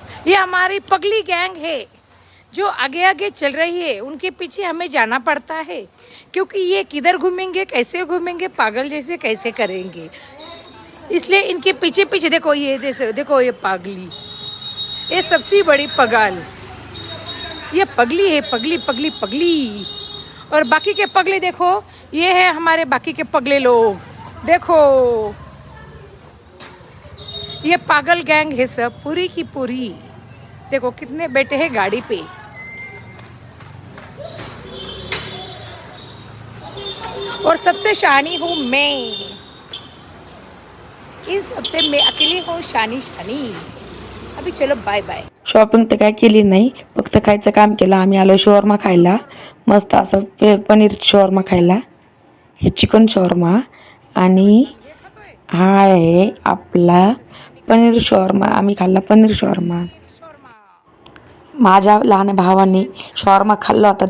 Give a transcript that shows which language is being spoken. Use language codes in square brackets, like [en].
[hi] ये हमारी पगली गैंग है जो आगे आगे चल रही है. उनके पीछे हमें जाना पड़ता है क्योंकि ये किधर घूमेंगे, कैसे घूमेंगे, पागल जैसे कैसे करेंगे. इसलिए इनके पीछे पीछे देखो. ये देखो ये पागली, ये सबसे बड़ी पगाल. ये पगली है, पगली पगली पगली. और बाकी के पगले देखो, ये है हमारे बाकी के पगले लोग. देखो ये पागल गैंग है सब, पूरी की पूरी. देखो कितने बैठे हैं गाड़ी पे. और सबसे शानी हूँ मैं. इन सबसे मैं अकेली हूँ शानी शानी. अभी चलो बाय बाय. [mr] शॉपिंग तर काय केली नाही, फक्त खायचं काम केलं. आम्ही आलो शॉर्मा खायला. मस्त असं पनीर शॉर्मा खायला. हे चिकन शॉर्मा आणि हा आहे आपला पनीर शॉर्मा. आम्ही खाल्ला पनीर शॉर्मा. माझ्या लहान भावाने शॉर्मा खाल्ला होता.